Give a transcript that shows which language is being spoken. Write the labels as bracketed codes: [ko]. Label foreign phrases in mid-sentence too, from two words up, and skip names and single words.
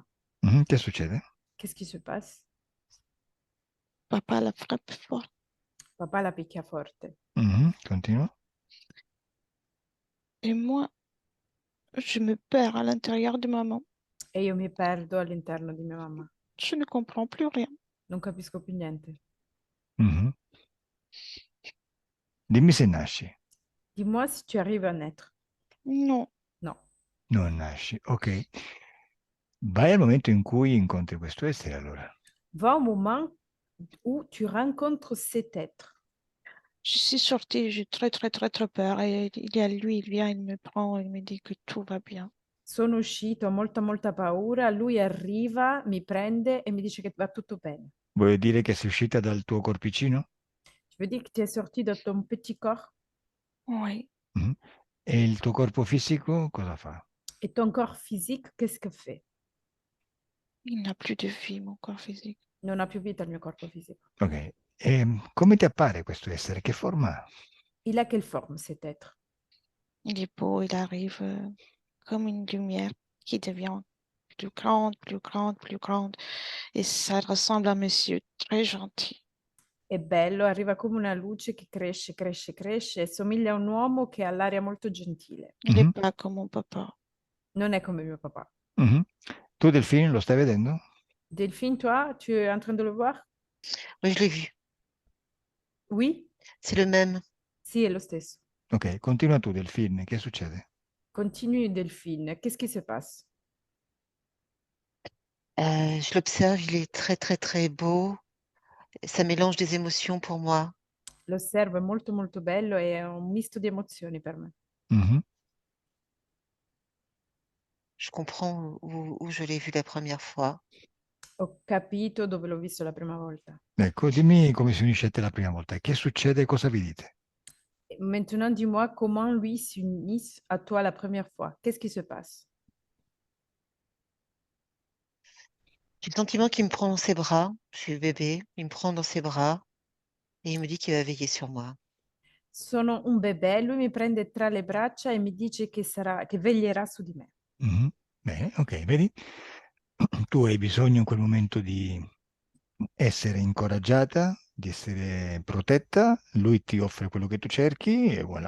[it] Che succede? [fr] Qu'est-ce qui se passe? Papa la frappe fort. [it] Papà la picchia forte. Continua. [fr] Et moi, je me perds à l'intérieur de maman. [it] E io mi perdo all'interno di mia mamma. [fr] Je ne comprends plus rien. [it] Non capisco più niente. Mhm. Dimmi se nasci. [fr] Dis-moi si tu arrives à naître. Non. [it] No. Non nasci, ok. Vai al momento in cui incontri questo essere, allora. [fr] Va au moment où tu rencontres cet être. Je suis sortie, j'ai très peur. Et il y a lui, il vient, il me prend, il me dit que tout va bien. [it] Sono uscito, ho molta paura, lui arriva, mi prende e mi dice che va tutto bene. Vuoi dire che sei uscita dal tuo corpicino? [fr] Tu veux dire que tu es sorti de ton petit corps Oui. Mhm. [it] E il tuo corpo fisico cosa fa? [fr] et ton corps physique, qu'est-ce que fait? Il n'a plus de vie, mon corps physique. [it] Non ha più vita il mio corpo fisico. Ok. E come ti appare questo essere? Che forma ha? [fr] Il a quelle forme cet être? Il est beau, il arrive comme une lumière qui devient plus grande. Et ça ressemble à un monsieur très gentil. [it] È bello, arriva come una luce che cresce e somiglia a un uomo che ha l'aria molto gentile. [fr] Il n'est Mhm. pas comme mon papa. [it] Non è come mio papà. Mhm. Tu Delfino lo stai vedendo? [fr] Delphine, toi, tu es en train de le voir? Oui, je l'ai vu. Oui? C'est le même. [it] Sì, è lo stesso. Ok, continua tu Delfine, che succede? [fr] Continue, Delphine. Qu'est-ce qui se passe? Je l'observe, il est très beau. Ça mélange des émotions pour moi. [it] L'osservo, è molto bello e è un misto di emozioni per me. Mhm. [fr] Je comprends où je l'ai vu la première fois. [it] Ho capito dove l'ho visto la prima volta. Ecco, dimmi come si unisce a te la prima volta. Che succede? Cosa vi dite? [fr] Maintenant, dis-moi comment lui s'unit à toi la première fois. Qu'est-ce qui se passe? J'ai le sentiment qu'il me prend dans ses bras. Je suis le bébé. Il me prend dans ses bras et il me dit qu'il va veiller sur moi. [it] Sono un bebè, lui mi prende tra le braccia e mi dice che veglierà su di me. Mhm. Bene, ok, vedi? Tu hai bisogno in quel momento di essere incoraggiata, di essere protetta, lui ti offre quello che tu cerchi e voilà.